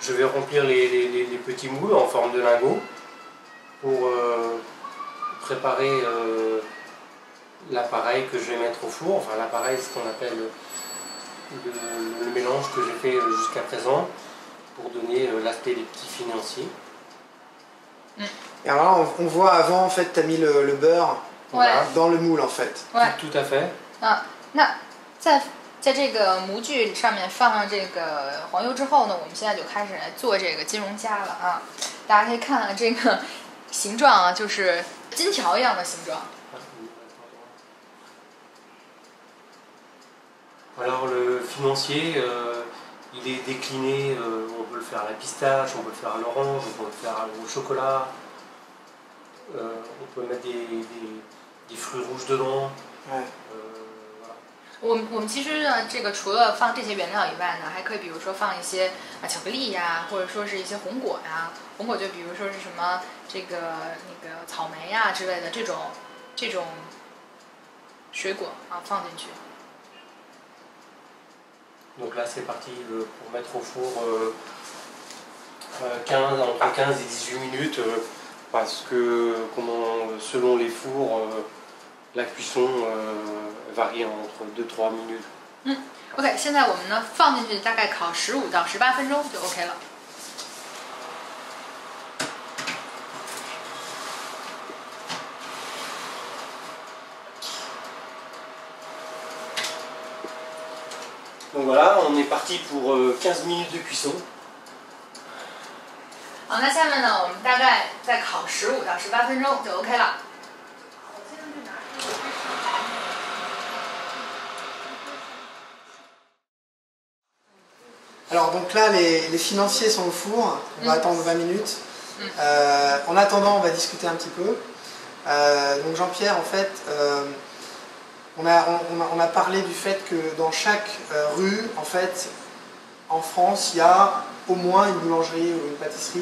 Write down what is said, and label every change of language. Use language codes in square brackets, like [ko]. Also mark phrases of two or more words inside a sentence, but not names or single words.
[fr] remplir les petits moules en forme de lingot pour préparer l'appareil que je vais mettre au four. Enfin l'appareil, c'est ce qu'on appelle le mélange que j'ai fait jusqu'à présent pour donner l'aspect des petits financiers. Et alors là, on voit avant, en fait, tu as mis le beurre dans le moule, en fait. Tout à fait. [zh] 那在这个模具上面放上这个黄油之后呢，我们现在就开始来做这个金龙虾了啊！大家可以看看这个形状啊，就是金条一样的形状。 [fr] Alors le financier, il est décliné, on peut le faire à la pistache, on peut le faire à l'orange, on peut le faire au chocolat, on peut mettre des fruits rouges dedans. Ouais. [zh] 我们其实呢，这个除了放这些原料以外呢，还可以比如说放一些巧克力呀，或者说是一些红果呀，红果就比如说是什么这个那个草莓呀之类的这种水果啊放进去。 [fr] Donc là c'est parti pour mettre au four entre 15 et 18 minutes parce que selon les fours la cuisson varie entre 2-3 minutes. [zh] OK， 现在我们呢放进去大概烤15到18分钟就 OK 了。 [fr] Donc voilà, on est parti pour 15 minutes de cuisson. [zh] 好，那下面呢，我们大概再烤15到18分钟就 OK 了。 [fr] Alors donc là, les financiers sont au four, on va attendre 20 minutes. En attendant, on va discuter un petit peu. Donc Jean-Pierre, en fait, on a parlé du fait que dans chaque rue, en fait, en France, il y a au moins une boulangerie ou une pâtisserie.